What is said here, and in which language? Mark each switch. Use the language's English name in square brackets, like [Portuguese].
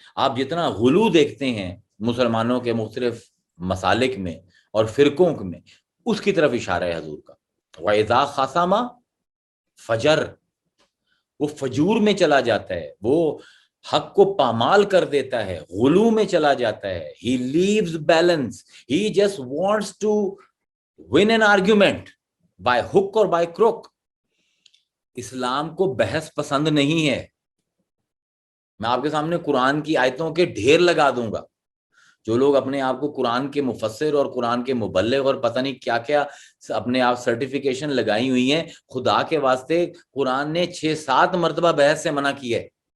[Urdu] آپ جتنا غلو دیکھتے ہیں مسلمانوں کے مختلف مسالک میں اور فرقوں میں، اس کی طرف اشارہ ہے حضور کا. [Arabic] وَإِذَا خَصَمَ فجر، [Urdu] وہ فجور میں چلا جاتا ہے، وہ حق کو پامال کر دیتا ہے، غلو میں چلا جاتا ہے. [English] he leaves balance, he just wants to win an argument by hook or by crook. [Urdu] اسلام کو بحث پسند نہیں ہے. میں آپ کے سامنے قرآن کی آیتوں کے ڈھیر لگا دوں گا. جو لوگ اپنے آپ کو قرآن کے مفسر اور قرآن کے مبلغ اور پتہ نہیں کیا کیا اپنے آپ سرٹیفیکیشن لگائی ہوئی ہیں، خدا کے واسطے قرآن نے 6-7 مرتبہ بحث سے منع کی ہے.